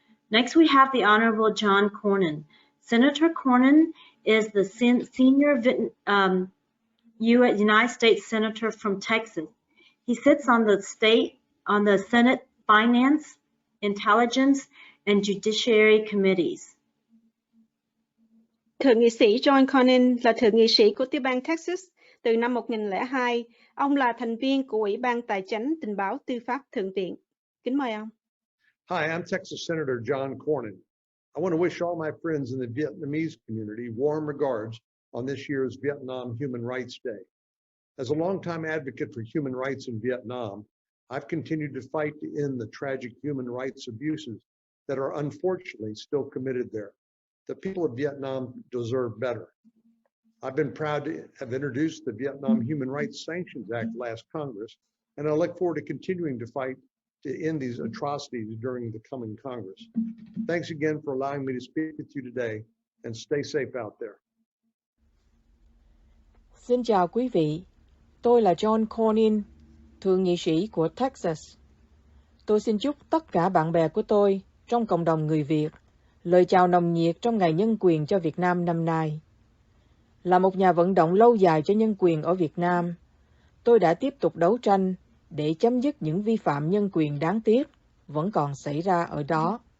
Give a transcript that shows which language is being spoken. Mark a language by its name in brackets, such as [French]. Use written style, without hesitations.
[English] Next, we have the Honorable John Cornyn. Senator Cornyn is the senior United States Senator from Texas. He sits on the Senate Finance, Intelligence, and Judiciary Committees. [Vietnamese] Thượng nghị sĩ John Cornyn là thượng nghị sĩ của tiểu bang Texas từ năm 2002. Ông là thành viên của Ủy ban Tài chánh Tình báo Tư pháp Thượng viện. Kính mời ông. [English] Hi, I'm Texas Senator John Cornyn. I want to wish all my friends in the Vietnamese community warm regards on this year's Vietnam Human Rights Day. As a longtime advocate for human rights in Vietnam, I've continued to fight to end the tragic human rights abuses that are unfortunately still committed there. The people of Vietnam deserve better. I've been proud to have introduced the Vietnam Human Rights Sanctions Act last Congress, and I look forward to continuing to fight to end these atrocities during the coming Congress. Thanks again for allowing me to speak with you today, and stay safe out there. [Vietnamese] Xin chào quý vị, tôi là John Cornyn, thượng nghị sĩ của Texas. Tôi xin chúc tất cả bạn bè của tôi trong cộng đồng người Việt lời chào nồng nhiệt trong Ngày Nhân quyền cho Việt Nam năm nay. Là một nhà vận động lâu dài cho nhân quyền ở Việt Nam, tôi đã tiếp tục đấu tranh để chấm dứt những vi phạm nhân quyền đáng tiếc vẫn còn xảy ra ở đó.